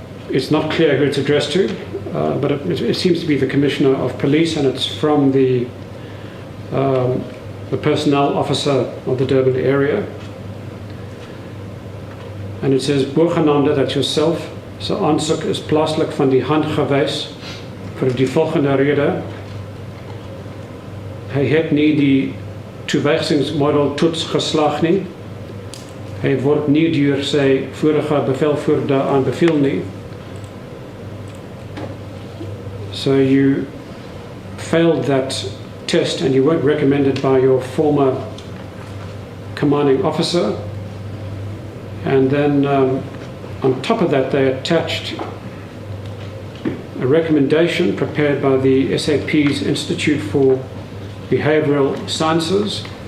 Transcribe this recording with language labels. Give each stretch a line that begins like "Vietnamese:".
English: it's not clear who it's addressed to, but it seems to be the Commissioner of Police, and it's from the personnel officer of the Durban area. And it says,
Afrikaans: Boergenaamde,
English: that's yourself,
Afrikaans: sy aansoek is plaaslik van die hand gewys vir die volgende rede. Hy het nie die toewysingsmodel toets geslaag nie. Hy word nie deur sy vorige bevelvoerder aanbeveel nie.
English: So you failed that test and you weren't recommended by your former commanding officer. And then on top of that, they attached a recommendation prepared by the SAP's Institute for Behavioral Sciences.